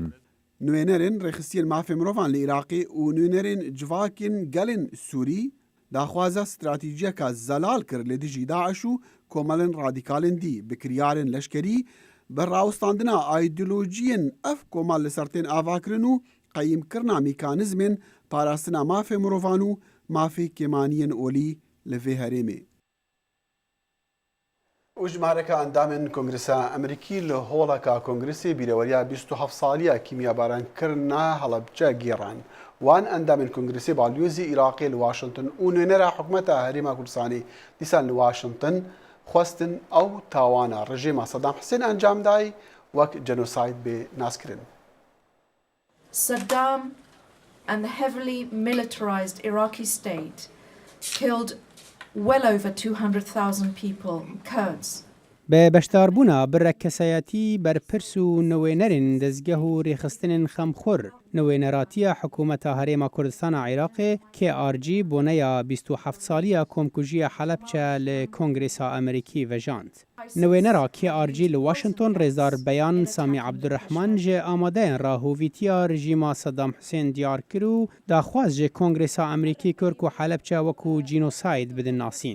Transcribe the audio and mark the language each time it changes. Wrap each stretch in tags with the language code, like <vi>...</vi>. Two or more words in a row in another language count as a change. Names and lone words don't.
<ku>Nûnerên rêxistiyên mafê mirovan li Iraqê û nûnerên civakên gelên Sûrî daxwaza stratîjiyeka zelal kir li dijî Daeş û komalên radîkalên dî bi kiryarên leşkerî bi rawestandina aydolojiyên ev komal li ser tên avakirin û qeyîmkirina mîkanîzmên parastina mafê mirovan û mafê kêmaniyên olî li vê herêmê. وجمارەکە ئەندامن کۆنگرسا ئەمریکی لە هۆڵەکە کۆنگرسی بیرەوەریە 27 ساڵیە کیمیابارانکردنا هەڵەبجە گێڕان وان ئەندامن کۆنگرسی باڵیۆزی عێراقی لە واشنگتن و نوێنەرە حکوومەتە هەرێما کوردستانی دیسان لە واشنگتن خواستن ئەو تاوانە ڕژێما سەدام حسێن ئەنجامدای وەک جەنۆساید بێ ناسکردن.</ku> <en>Saddam and the heavily militarized Iraqi state killed well over 200,000 people, Kurds.</en> <ku>بە بەشداربوونا بڕە کەسایەتی بەرپرس و نوێنەرن دەستگەه و ڕێخستنن خەمخۆر نوێنەراتیە حکوومەتە هەرێما کوردستانە عێراقێ KRG بۆنەیە 27 ساڵیە کۆمکوژیە حەلەبچە لە کۆنگرێسا ئەمریکی vejand. نوێنەرا KRG لە واشنگتن ڕێزدار بەیان سامی عەبدوڕەحمان ژێ ئامادەیان ڕاهۆڤیتیا ڕژیما سەدام حوسێن دیار کرد و داخواز ژێ کۆنگرێسا ئەمریکی کورک و حەلەبچە وەکو جینۆساید بدن ناسین.</ku>